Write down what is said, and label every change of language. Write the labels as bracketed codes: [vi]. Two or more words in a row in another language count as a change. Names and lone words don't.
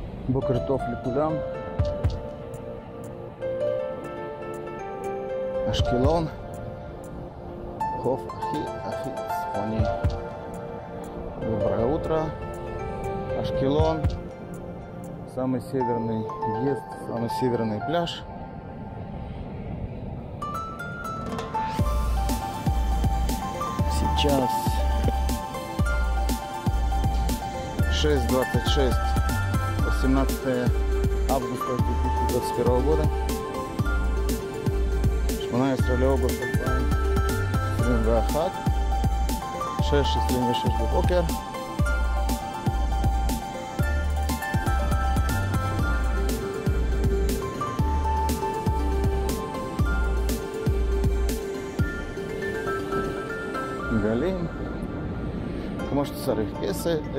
[he] בוקר טוב לכולם. אשקלון, חוף הכי צפוני. [ru] Доброе утро. Ашкелон, самый северный въезд, самый северный пляж. Сейчас 6:26, 18 августа 2021 года. [he] 18 לאוגוסט 2021, 6:26 בבוקר. גלים, כמו שצריך, קצב.